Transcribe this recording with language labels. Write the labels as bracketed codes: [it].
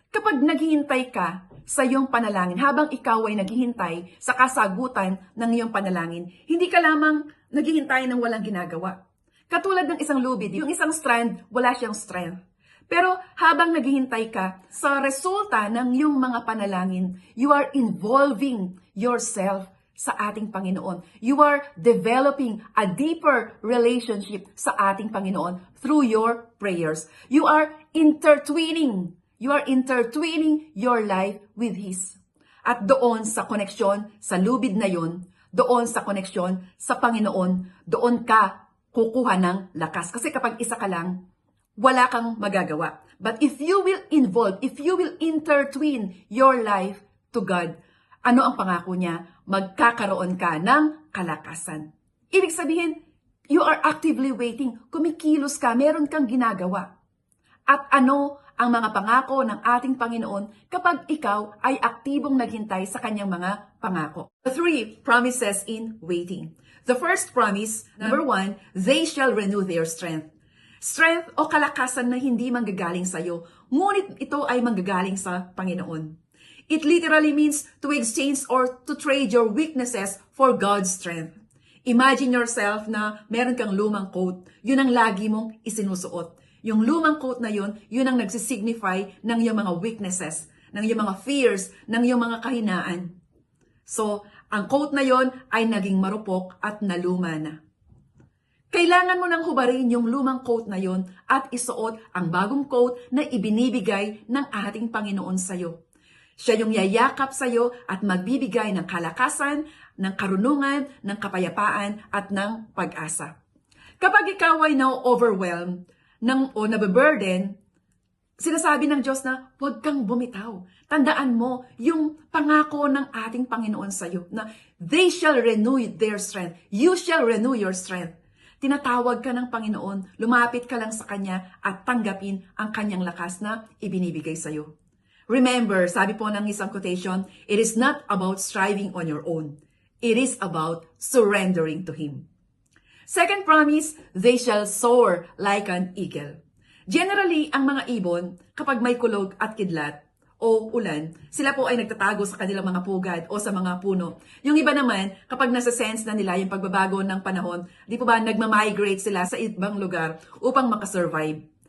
[tl] Kapag naghihintay ka sa iyong panalangin, habang ikaw ay naghihintay sa kasagutan ng iyong panalangin, hindi ka lamang naghihintay ng walang ginagawa. Katulad ng isang lubid, yung isang strand, wala siyang strength. Pero habang naghihintay ka sa resulta ng iyong mga panalangin, [en] you are involving yourself [tl] sa ating Panginoon. [en] You are developing a deeper relationship [tl] sa ating Panginoon [en] through your prayers. You are intertwining your life with His. [tl] At doon sa koneksyon, sa lubid na yon, doon sa koneksyon sa Panginoon, doon ka kukuha ng lakas. Kasi kapag isa ka lang, wala kang magagawa. [en] But if you will involve, if you will intertwine your life to God, [tl] ano ang pangako niya? Magkakaroon ka ng kalakasan. Ibig sabihin, [en] you are actively waiting. [tl] Kumikilos ka, meron kang ginagawa. At ano ang mga pangako ng ating Panginoon kapag ikaw ay aktibong naghintay sa kanyang mga pangako? [en] The 3 promises in waiting. The first promise, number 1, they shall renew their strength. [tl] Strength o kalakasan na hindi manggagaling sa iyo, ngunit ito ay manggagaling sa Panginoon. [en] It literally means to exchange or to trade your weaknesses for God's strength. Imagine yourself [tl] na meron kang lumang coat, yun ang lagi mong isinusuot. Yung lumang coat na yun, yun ang nagsisignify ng iyong mga weaknesses, ng iyong mga fears, ng iyong mga kahinaan. So, ang coat na yun ay naging marupok at naluma na. Kailangan mo nang hubarin yung lumang coat na yun at isuot ang bagong coat na ibinibigay ng ating Panginoon sa iyo. Siya yung yayakap sa iyo at magbibigay ng kalakasan, ng karunungan, ng kapayapaan at ng pag-asa. Kapag ikaw ay na-overwhelmed o nababurden, sinasabi ng Diyos na huwag kang bumitaw. Tandaan mo yung pangako ng ating Panginoon sa iyo na [en] they shall renew their strength. You shall renew your strength. [tl] Tinatawag ka ng Panginoon, lumapit ka lang sa Kanya at tanggapin ang Kanyang lakas na ibinibigay sa iyo. [en] Remember, [tl] sabi po ng isang quotation, [en] it is not about striving on your own. It is about surrendering to Him. Second promise, they shall soar like an eagle. [tl] Generally, ang mga ibon, kapag may kulog at kidlat o ulan, sila po ay nagtatago sa kanilang mga pugad o sa mga puno. Yung iba naman, kapag nasa-sense na nila yung pagbabago ng panahon, di po ba nagmamigrate sila sa ibang lugar upang makasurvive.